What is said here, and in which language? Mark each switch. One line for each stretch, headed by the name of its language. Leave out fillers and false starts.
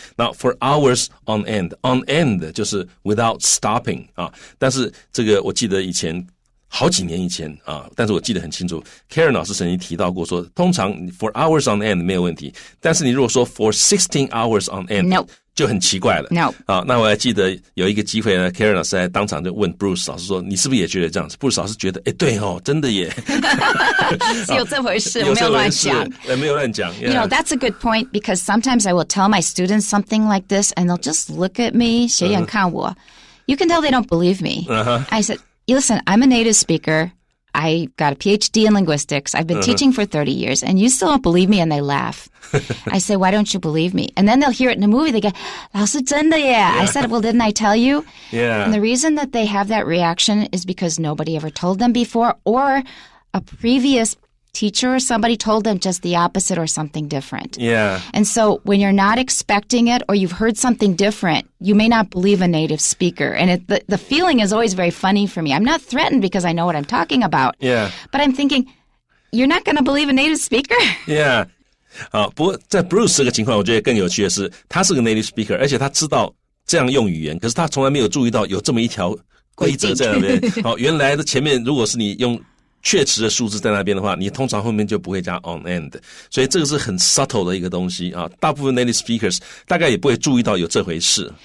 Chinese: 那
English: for hours on end
Chinese: 就是
English: without stopping
Chinese: 但是这个我记得以前好几年以前但是我记得很清楚 Karen 老师曾经提到过说，通常 for hours on end 没有问题，但是你如果说
English: for 16 hours on end No
Chinese: 就很奇怪了。
English: No
Chinese: 那我还记得有一个机会呢 Karen 老师在当场就问 Bruce 老师说，你是不是也觉得这样子？ Bruce 老师觉得对真的耶是有这回事我没有乱讲没有乱讲
English: You know, that's a good point because sometimes I will tell my students something like this and they'll just look at me
Chinese: 斜眼看我
English: You can tell they don't believe me I said, listen, I'm a native speaker I got a PhD in linguistics. I've been teaching for 30 years, and you still don't believe me, and they laugh. I say, why don't you believe me? And then they'll hear it in a movie. They go,
Chinese: 老师真的耶
English: I said, well, didn't I tell you? Yeah. And the reason that they have that reaction is because nobody ever told them before, or a previous teacher or somebody told them just the opposite or something different. Yeah. And so when you're not expecting it or you've heard something different, you may not believe a native speaker. And the feeling is always very funny for me. I'm not threatened because I know what I'm talking about. Yeah. But I'm thinking, you're not going to believe a native speaker? Yeah.
Chinese: 不过在 Bruce 这个情况，我觉得更有趣的是，他是个 native speaker， 而且他知道这样用语言，可是他从来没有注意到有这么一条规则在那边。原来的前面如果是你用确实的数字在那边的话，你通常后面就不会加 on end， 所以这个是很 subtle 的一个东西大部分 native speakers 大概也不会注意到有这回事。